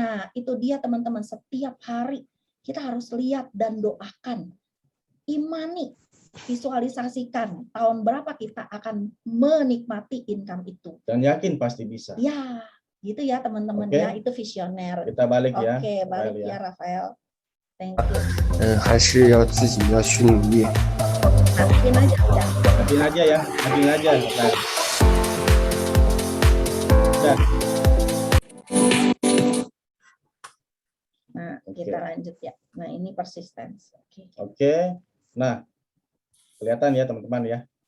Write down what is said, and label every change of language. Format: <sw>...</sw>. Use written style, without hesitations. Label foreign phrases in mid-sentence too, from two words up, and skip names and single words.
<id>Nah, itu dia teman-teman, setiap hari kita harus lihat dan doakan. Imani, visualisasikan tahun berapa kita akan menikmati income itu. Dan yakin pasti bisa. Ya, gitu ya teman-teman ya, itu visioner. Kita balik ya. Oke, balik ya Rafael.</id> <en>Thank you.</en> <zh>还是要自己要去努力。</zh> <id>Matiin aja udah. Matiin aja ya, matiin aja. Udah. Nah, kita lanjut ya. Nah, ini persistence. Oke. Nah, kelihatan ya teman-teman ya.</id>